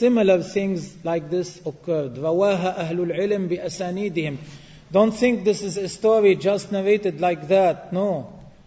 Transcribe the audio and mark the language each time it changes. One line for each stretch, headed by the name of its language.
English: Similar things like this occurred.
Arabic: رواها أهل العلم بأسانيدهم.
English: Don't think this is a story just narrated like that. No.